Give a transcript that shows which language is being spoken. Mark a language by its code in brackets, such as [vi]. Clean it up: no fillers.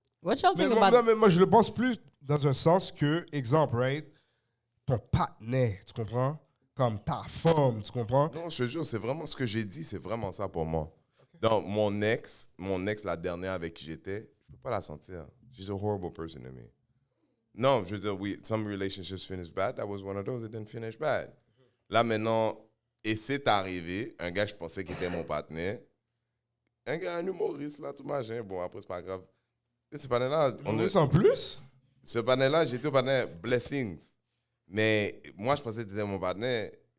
[en] What y'all [fr] Mais [en] think [fr] moi, [en] about... [fr] non, mais moi, je le pense plus dans un sens que, exemple, right, ton partenaire, tu comprends? Comme ta femme, tu comprends? Non, je te jure, c'est vraiment ce que j'ai dit, c'est vraiment ça pour moi. Donc, mon ex, la dernière avec qui j'étais, je peux pas la sentir. [en] She's a horrible person to me. [fr] Non, je veux dire, oui, [en] some relationships finish bad. That was one of those that didn't finish bad. [fr] Là, maintenant, et c'est arrivé, un gars que je pensais qu'il était mon partenaire, un gars, un humoriste, là, tout machin. Bon, après, c'est pas grave. Et ce panel-là, En plus? ce panel-là, j'étais au panel Blessings. Mais moi, je pensais que tu étais mon partenaire.